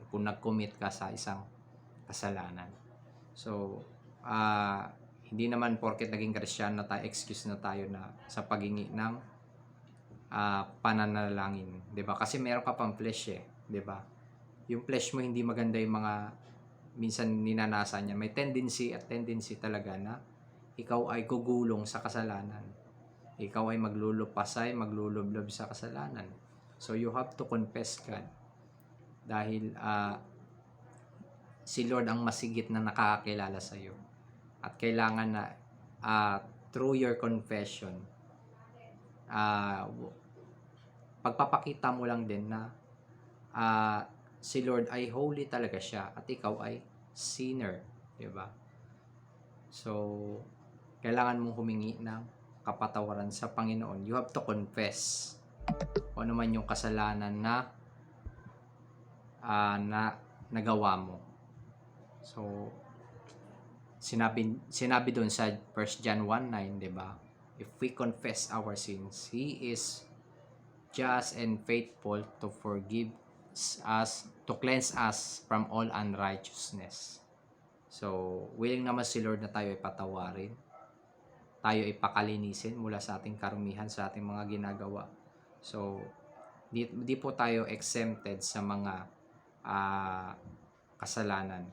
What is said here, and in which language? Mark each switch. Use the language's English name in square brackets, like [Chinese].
[Filipino] Kung nag-commit ka sa isang kasalanan. So, hindi naman porket naging Kristiyano na tayo, excuse na tayo na sa paghingi ng pananalangin, 'di ba? Kasi meron ka pang flesh 'di ba? Yung flesh mo hindi maganda yung mga minsan ninanasa niya. May tendency talaga na ikaw ay gugulong sa kasalanan. Ikaw ay maglulupasay, maglulublob sa kasalanan. [English] So you have to confess God. [Filipino] Dahil si Lord ang masigit na nakakakilala sa iyo. At kailangan na [English] through your confession, [Filipino] pagpapakita mo lang din na si Lord ay holy talaga siya at ikaw ay sinner, 'di ba? So, kailangan mong humingi ng kapatawaran sa Panginoon. [English] You have to confess [Filipino] kung ano man yung kasalanan na nagawa mo. So, sinabi doon sa 1 John 1:9, 'di ba? [English] If we confess our sins, He is just and faithful to forgive us, to cleanse us from all unrighteousness. [Filipino] So, willing naman si Lord na tayo ay patawarin. Tayo ay pakalinisin mula sa ating karumihan, sa ating mga ginagawa. So, di po tayo exempted sa mga kasalanan.